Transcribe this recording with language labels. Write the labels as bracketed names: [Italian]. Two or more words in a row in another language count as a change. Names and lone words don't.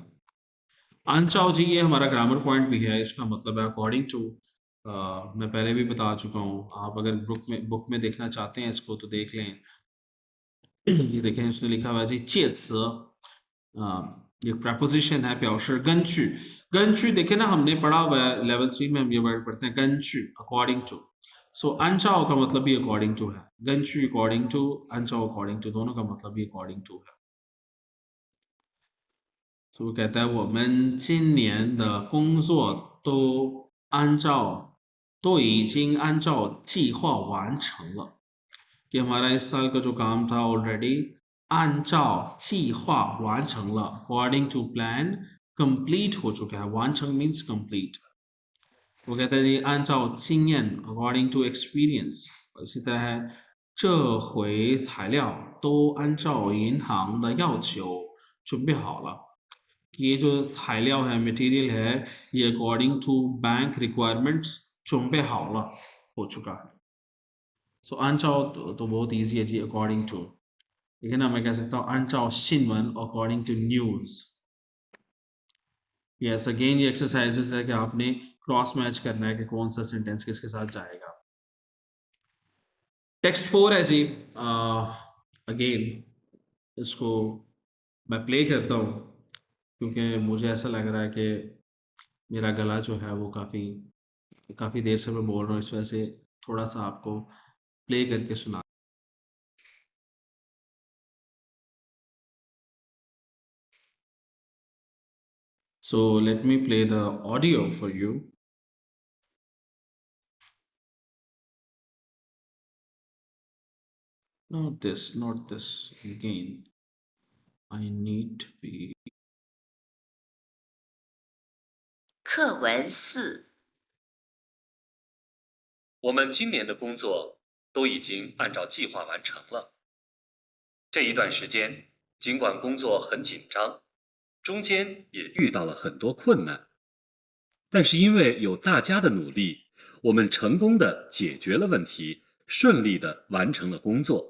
[Hindi] अनचाओ जी ये हमारा ग्रामर पॉइंट भी है, इसका मतलब है [English] according to. [Hindi] मैं पहले भी बता चुका हूँ, आप अगर बुक में देखना चाहते हैं इसको तो देख लें। ये देखें उसने लिखा हुआ है जी 介词 ये प्रपोजिशन है [Chinese] 表示根据। [Hindi] 根据 देखे ना हमने पढ़ा हुआ है लेवल 3 में, हम ये वर्ड पढ़ते हैं 根据 [English] according to. [Hindi] सो अनचाओ का मतलब भी [English] according to [Hindi] है, 根据 [English] according to, [Hindi] अनचाओ [English] according to, [Hindi] दोनों का मतलब भी [English] according to [Hindi] है। तो वो कहता है [Chinese] 我们今年的工作都已经按照计划完成了। [Hindi] कि हमारा इस साल का जो काम था ऑलरेडी [Chinese] 按照计划完成了 [English] according to plan complete [Hindi] हो चुका है। [English] 完成 means complete। [Hindi] वो कहता है जी [Chinese] 按照经验 [English] according to experience। [Hindi] इसी तरह है [Chinese] 这回材料都按照银行的要求准备好了。 [Hindi] ये जो 材料 है मटेरियल है ये [English] according to bank requirements [Chinese] 准备好了 [Hindi] हो चुका है। सो अनचाओ तो बहुत इजी है जी [English] according to, [Hindi] ठीक है ना। मैं कह सकता हूँ [Chinese] 按照新闻 [English] according to news. [Hindi] यस, अगेन ये एक्सरसाइजेस है कि आपने [English] cross match [Hindi] करना है कि कौन सा सेंटेंस किसके साथ जाएगा। टेक्स्ट 4 है जी। अगेन इसको मैं प्ले करता हूँ क्योंकि मुझे ऐसा लग रहा है कि मेरा गला जो है वो काफ़ी काफ़ी देर से मैं बोल रहा हूँ, इस वजह से थोड़ा सा आपको प्ले करके सुना। [English] So let me play the audio for you. Not this again. I need to be. [Chinese] 课文4。我们今年的工作都已经按照计划完成了。这一段时间，尽管工作很紧张，中间也遇到了很多困难，但是因为有大家的努力，我们成功的解决了问题，顺利的完成了工作。